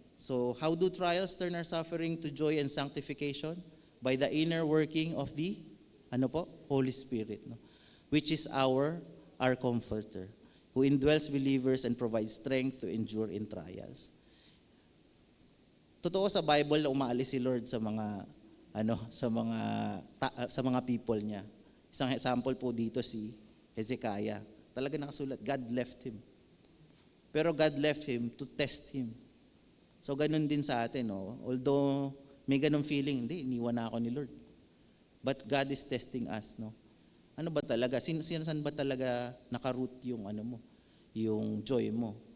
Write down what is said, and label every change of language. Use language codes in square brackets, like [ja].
[en] So, how do trials turn our suffering to joy and sanctification? By the inner working of the Holy Spirit, no? Which is our comforter, who indwells believers and provides strength to endure in trials. [tl] Totoo sa Bible na umaalis si Lord sa mga people niya. Isang example po dito si Hezekiah. Talaga nakasulat, [en] God left him. Pero God left him to test him. [tl] So ganun din sa atin, no? Although may ganun feeling, hindi, iniwan na ako ni Lord. [en] But God is testing us, [tl] no? Ano ba talaga? Saan ba talaga nakaroot yung yung joy mo?